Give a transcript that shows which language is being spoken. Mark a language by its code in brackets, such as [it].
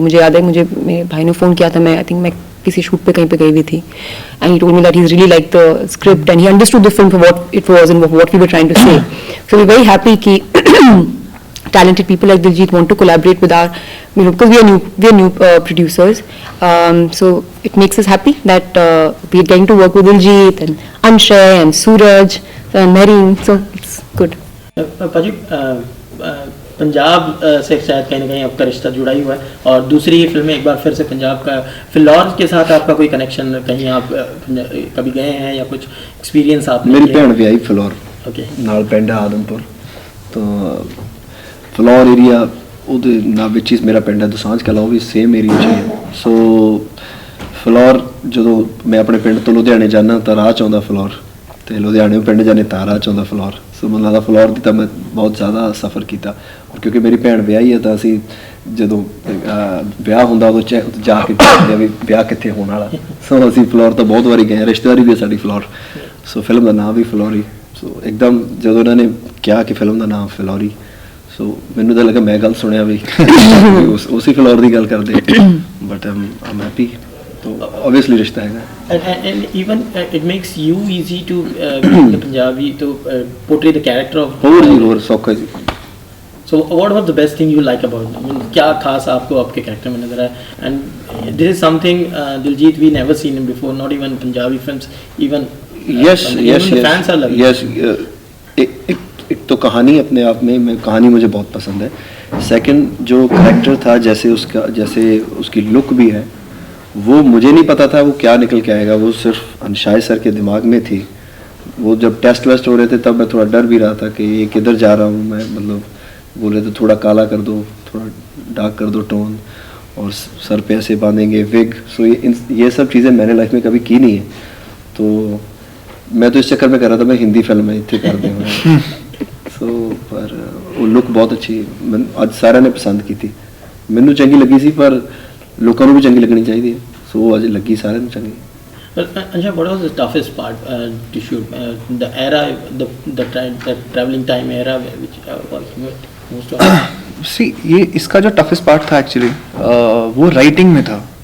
[hi] मुझे याद है, मुझे मेरे भाई ने फ़ोन किया था, मैं आई थिंक मैं किसी शूट पे कहीं पे गई हुई थी, [en] and he told me that he really liked the script and he understood the film for what it was and what we were trying to say. So we're very happy कि talented people like Diljit want to collaborate with our, because we are new producers. So it makes us happy that we are getting to work with Diljit and Anshay and Suraj and Marine. So it's good. [hi] पाजी, पंजाब से शायद कहीं ना कहीं आपका रिश्ता जुड़ा ही हुआ है, और दूसरी ही फिल्म में एक बार फिर से पंजाब का, फिलौर के साथ आपका कोई कनेक्शन, कहीं आप कभी गए हैं या कुछ एक्सपीरियंस आपने? [pa] मेरी भैन भी आई फिलौर, ओके, नाल पिंड है आदमपुर, तो ਫਿਲੌਰ ਏਰੀਆ ਉਹਦੇ ਨਾਲ ਵਿੱਚ ਹੀ ਮੇਰਾ ਪਿੰਡ ਹੈ ਦੁਸਾਂਝ ਕਲਾਂ, ਉਹ ਵੀ ਸੇਮ ਏਰੀਆ 'ਚ ਹੀ ਹੈ. ਸੋ ਫਿਲੌਰ ਜਦੋਂ ਮੈਂ ਆਪਣੇ ਪਿੰਡ ਤੋਂ ਲੁਧਿਆਣੇ ਜਾਂਦਾ ਤਾਂ ਰਾਹ 'ਚ ਆਉਂਦਾ ਫਿਲੌਰ, ਅਤੇ ਲੁਧਿਆਣੇ ਪਿੰਡ ਜਾਂਦੇ ਤਾਂ ਰਾਹ 'ਚ ਆਉਂਦਾ ਫਿਲੌਰ. ਸੋ ਮੈਨੂੰ ਲੱਗਦਾ ਫਿਲੌਰ ਦੀ ਤਾਂ ਮੈਂ ਬਹੁਤ ਜ਼ਿਆਦਾ ਸਫ਼ਰ ਕੀਤਾ, ਕਿਉਂਕਿ ਮੇਰੀ ਭੈਣ ਵਿਆਹੀ ਹੈ ਤਾਂ ਅਸੀਂ ਜਦੋਂ ਵਿਆਹ ਹੁੰਦਾ ਉਦੋਂ ਜਾ ਕੇ ਦੇਖਦੇ ਵੀ ਵਿਆਹ ਕਿੱਥੇ ਹੋਣ ਵਾਲਾ. ਸੋ ਅਸੀਂ ਫਿਲੌਰ ਤਾਂ ਬਹੁਤ ਵਾਰੀ ਗਏ, ਰਿਸ਼ਤੇਦਾਰੀ ਵੀ ਸਾਡੀ ਫਿਲੌਰ. ਸੋ ਫਿਲਮ ਦਾ ਨਾਮ ਵੀ ਫਿਲੌਰੀ. ਸੋ ਇੱਕਦਮ ਜਦੋਂ ਉਹਨਾਂ ਨੇ ਕਿਹਾ ਕਿ ਫਿਲਮ ਦਾ ਨਾਮ ਫਿਲੌਰੀ, ਸੋ ਮੈਨੂੰ ਤਾਂ ਲੱਗਾ ਮੈਂ ਗੱਲ ਸੁਣਿਆ ਵੀ ਉਸੇ ਫਲੋਰ ਦੀ ਗੱਲ ਕਰਦੇ, ਬਟ ਆਮ ਹੈਪੀ. obviously ਰਿਸ਼ਤਾ ਹੈਗਾ. [en] and even it makes you easy to being the Punjabi to portray the character of. [pa] ਹੋਰ ਸੌਖਾ ਜੀ. [en] So what was the best thing you like about them? I mean, [hi] क्या खास आपको आपके character में नजर आया? [en] And this is something Diljit we never seen him before, not even Punjabi films, even yes fans are loving. yes. [hi] एक तो कहानी अपने आप में कहानी मुझे बहुत पसंद है. सेकंड जो कैरेक्टर था, जैसे उसकी लुक भी है, वो मुझे नहीं पता था वो क्या निकल के आएगा. वो सिर्फ अंशाय सर के दिमाग में थी. वो जब टेस्ट वेस्ट हो रहे थे तब मैं थोड़ा डर भी रहा था कि ये किधर जा रहा हूँ मैं, मतलब बोले तो थोड़ा काला कर दो, थोड़ा डार्क कर दो टोन, और सर पे ऐसे बांधेंगे विग. सो ये सब चीज़ें मैंने लाइफ में कभी की नहीं है, तो मैं तो इस चक्कर में कर रहा था मैं हिंदी फिल्म में इतने कर दूँ. सो पर वो लुक बहुत अच्छी [pa] ਅੱਜ ਸਾਰਿਆਂ ਨੇ ਪਸੰਦ ਕੀਤੀ. ਮੈਨੂੰ ਚੰਗੀ ਲੱਗੀ ਸੀ, ਪਰ ਲੋਕਾਂ ਨੂੰ ਵੀ ਚੰਗੀ ਲੱਗਣੀ ਚਾਹੀਦੀ ਹੈ. ਸੋ ਅੱਜ ਲੱਗੀ ਸਾਰਿਆਂ ਨੂੰ ਚੰਗੀ. [en] Anshay, what was the toughest part to shoot? The era, the traveling time era, which was most of. [hi] See, ये इसका जो [en] toughest part [hi] था एक्चुअली वो राइटिंग में था.